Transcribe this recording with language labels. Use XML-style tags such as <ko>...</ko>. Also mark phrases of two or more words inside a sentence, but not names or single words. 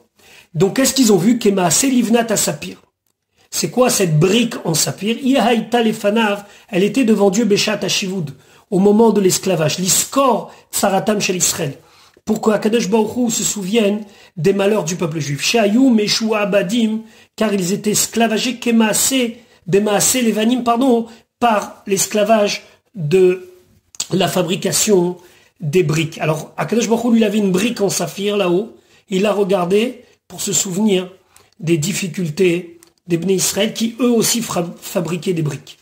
<fr>Donc qu'est-ce qu'ils ont vu?</fr> <he>Kemaase livnat à sapir.</he> <fr>C'est quoi cette brique en saphir?</fr> <he>Iahaïta lefanav,</he> <fr>elle était devant Dieu</fr> <he>Beshat Hashivud,</he> <fr>au moment de l'esclavage.</fr> <he>L'iskor tsaratam shel Israël.</he> <fr>Pour qu'Akadosh Baruch Hu se souvienne des malheurs du peuple juif.</fr> <he>Shehayu meshua abadim,</he> <fr>car ils étaient esclavagés</fr> <he>bemaase levanim,</he> <fr>par l'esclavage de la fabrication des briques. Alors, Akadosh Baruch Hu, il avait une brique en saphir là-haut. Il a regardé pour se souvenir des difficultés des Bnei Israël qui eux aussi fabriquaient des briques.</fr>